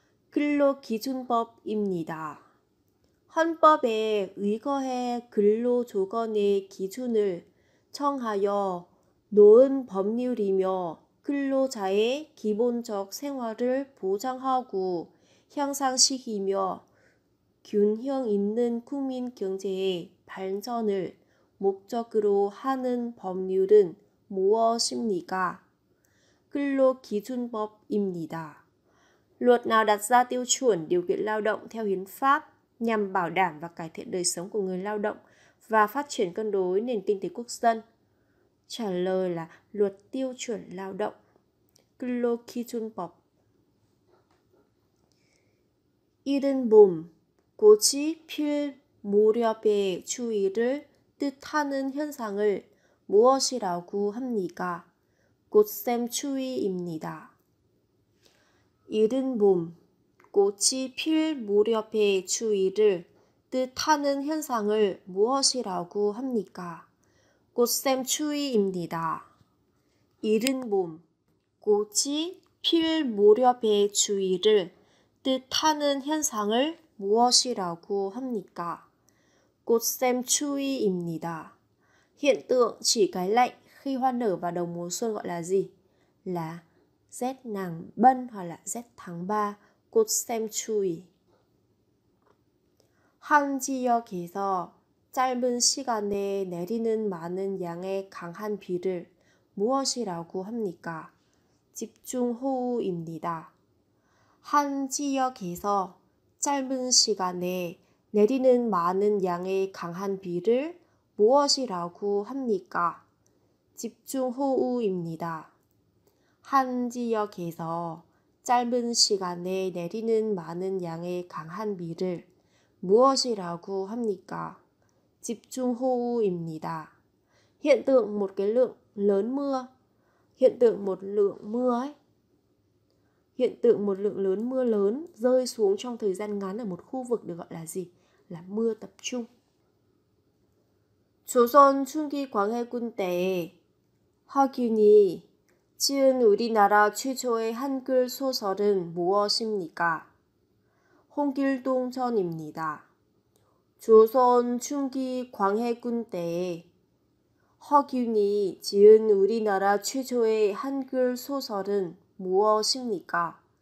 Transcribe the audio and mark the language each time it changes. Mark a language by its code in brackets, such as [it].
[ko] 근로기준법입니다. 헌법에 의거해 근로조건의 기준을 정하여 놓은 법률이며 근로자의 기본적 생활을 보장하고 향상시키며 균형 있는 국민 경제의 발전을 목적으로 하는 법률은 무엇입니까? 근로기준법입니다. [vi] Luật nào đặt ra tiêu chuẩn điều kiện lao động theo hiến pháp nhằm bảo đảm và cải thiện đời sống của người lao động và phát triển cân đối nền kinh tế quốc dân? Trả lời là luật tiêu chuẩn lao động. [ko] 근로기준법. 이른 봄, 꽃이 필 무렵의 추위를 뜻하는 현상을 무엇이라고 합니까? 꽃샘추위입니다. 이른 봄, 꽃이 필 무렵의 추위를 뜻하는 현상을 무엇이라고 합니까? 꽃샘추위입니다. 이른 봄, 꽃이 필 무렵의 추위를 뜻하는 현상을 무엇이라고 합니까? 꽃샘추위입니다. [vi] Hiện tượng chỉ cái lạnh khi hoa nở vào đầu mùa xuân gọi là gì? Là rét nàng bân hoặc là rét tháng 3, 꽃샘추위. [ko] 한 지역에서 짧은 시간에 내리는 많은 양의 강한 비를 무엇이라고 합니까? 집중호우입니다. 한 지역에서 짧은 시간에 내리는 많은 양의 강한 비를 무엇이라고 합니까? 집중호우입니다. 한 지역에서 짧은 시간에 내리는 많은 양의 강한 비를 무엇이라고 합니까? 집중호우입니다. [vi] Hiện tượng một cái lượng lớn mưa. Hiện tượng một lượng mưa ấy. Hiện tượng một lượng lớn mưa lớn rơi xuống trong thời gian ngắn ở một khu vực được gọi là gì? Là mưa tập trung. [ko] 조선 trung 광해군 때에 허균이 지은 우리나라 최초의 한글 소설은 무엇입니까? 홍길동전입니다. 조선 trung 광해군 때에 허균이 지은 우리나라 최초의 한글 소설은 무엇입니까?